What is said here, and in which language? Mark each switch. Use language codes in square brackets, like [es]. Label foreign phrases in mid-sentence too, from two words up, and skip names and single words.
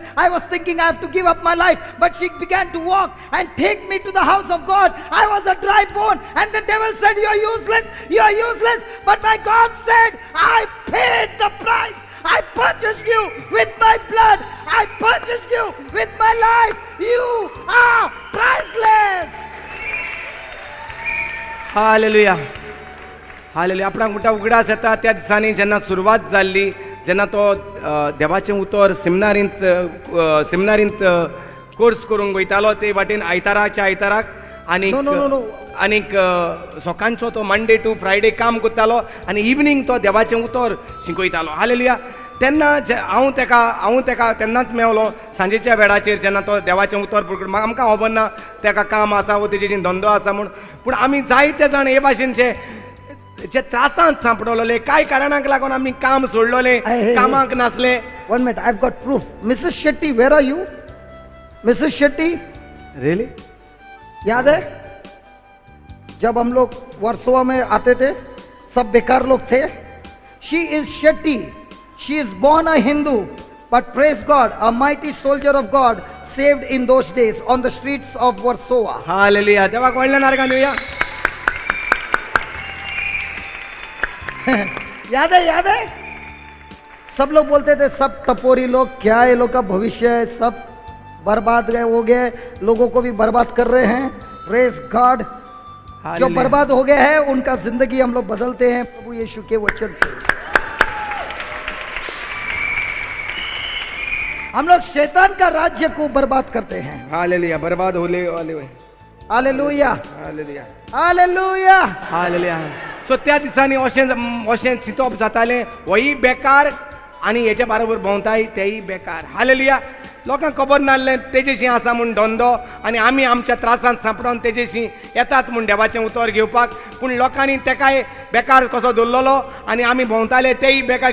[en] I was thinking I have to give up my life, but she began to walk and take me to the house of God. I was a dry bone, and the devil said, you are useless, you are useless. But my God said, I paid the price. I purchased you with my blood. I purchased you with my life. You are priceless. [kok] हालेलुया हालेलुया. आपणाक म्हणटा उगडास येता त्या दिसांनी जेन्ना सुरवात जाल्ली, जेन्ना तो देवाचें उतर सेमिनारींत कोर्स करूंक वयतालो, ते वाटेन आयताराच्या आयताराक आनीक [en] No, no, no, no. [kok] आनीक सकाळचो तो [en] Monday to Friday [kok] काम करतालो आनी इवनिंग तो देवाचें उतर शिकयतालो. हालेलुया. तेन्ना हांव तेका तेन्नाच मेवलो सांजेच्या वेळाचेर, जेन्ना तो देवाचें उतर पळोवन. आमकां खबर ना तेका काम आसा वो तेजेर धंदो आसा म्हूण, पूण आमी जायते जाण हे भाशेनचे जे त्रासांत सांपडलोले, कांय कारणांक लागून आमी काम सोडलोले, कामाक नासले. [en] 1 minute, I've got proof. Mrs. Shetty, where are you? Mrs. Shetty, रियली? [hi] याद है जब हम लोग वर्सोवा में आते थे, सब बेकार लोग थे. [en] She is Shetty. She is born a Hindu, but praise God, a mighty soldier of God, saved in those days on the streets of Warsaw. [kok] हालेलुया. देवाक व्हडलें नारगां दिवया. [hi] याद है सब लोग बोलते थे सब टपोरी लोग, क्या ये लोग का भविष्य है, सब बर्बाद गए हो गए, लोगों को भी बर्बाद कर रहे हैं. [en] praise God. जो [hi] हालेलुया. बर्बाद हो गए हैं उनका जिंदगी हम लोग बदलते हैं प्रभु यीशु के वचन से. हम लोग शैतान का राज्य को बर्बाद करते हैं. हालेलुया. बर्बाद होले वाले. हालेलुया हालेलुया हालेलुया. हालेलुया. [kok] सो त्या दिसांनी अशें चिंतप जातालें, होय बेकार आनी हेच्या बरोबर भोंवताय तेय बेकार. हालेलुया. लोकांक खबर नासलें तेजेशी आसा म्हूण धंदो, आनी आमी आमच्या त्रासांत सांपडोन तेजेशी येतात म्हूण देवाचें उतर घेवपाक. पूण लोकांनी तेकाय बेकार कसो दवरलेलो आनी आमी भोंवताले तेय बेकार.